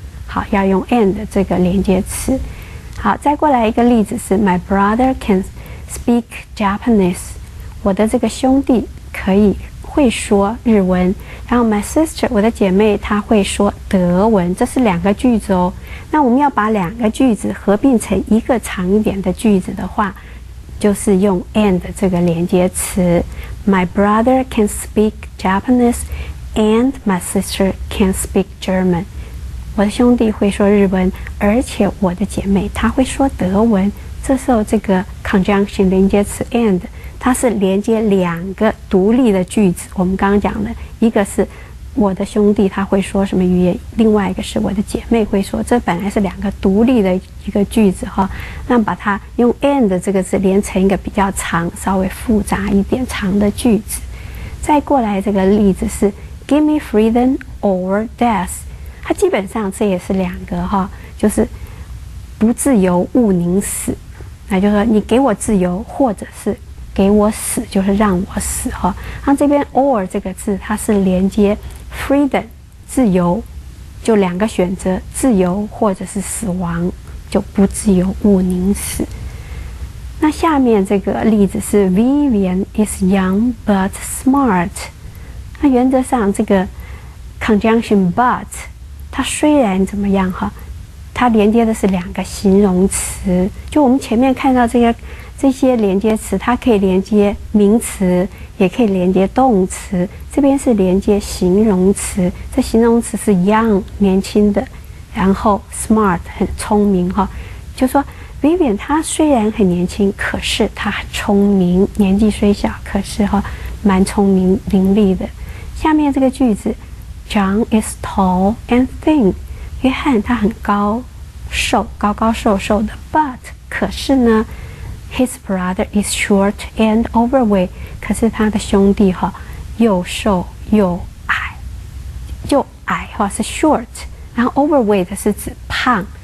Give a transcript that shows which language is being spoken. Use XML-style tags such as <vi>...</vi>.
<zh>好，要用 and 这个连接词。好，再过来一个例子是</zh> <en>My brother can speak Japanese。</en> <zh>我的这个兄弟会会说日文，然后</zh> <en>my sister</en> <zh>我的姐妹她会说德文，这是2个句子哦。那我们要把2个句子合并成一个长一点的句子的话，就是用 and 这个连接词。</zh> <en>My brother can speak Japanese and my sister can speak German。</en> <zh>我的兄弟会说日文，而且我的姐妹她会说德文。这时候这个 conjunction 连接词 and 它是连接2个独立的句子。我们刚刚讲的一个是我的兄弟他会说什么语言，另外一个是我的姐妹会说，这本来是2个独立的一个句子哈。那把它用 and 这个字连成一个比较长、稍微复杂一点长的句子。再过来这个例子是</zh> <en>give me freedom or death，</en> <zh>它基本上这也是2个哈，就是不自由勿宁死。那就是说你给我自由，或者是给我死，就是让我死哈。那这边 or 这个字它是连接 freedom 自由，就2个选择，自由或者是死亡，就不自由勿宁死。那下面这个例子是</zh> <en>Vivian is young but smart。</en> <zh>那原则上这个 conjunction but 它虽然怎么样哈，它连接的是2个形容词。就我们前面看到这些连接词，它可以连接名词，也可以连接动词。这边是连接形容词，这形容词是 young 年轻的，然后 smart 很聪明哈。就说 Vivian 她虽然很年轻，可是她很聪明，年纪虽小，可是哈蛮聪明伶俐的。下面这个句子</zh> <en>John is tall and thin。</en> <zh>约翰他很高瘦，高高瘦瘦的 ，but 可是呢 ，</zh> <en>his brother is short and overweight。</en> <zh>可是他的兄弟哈又瘦又矮，又矮哈是 short， 然后 overweight 是指胖。</zh>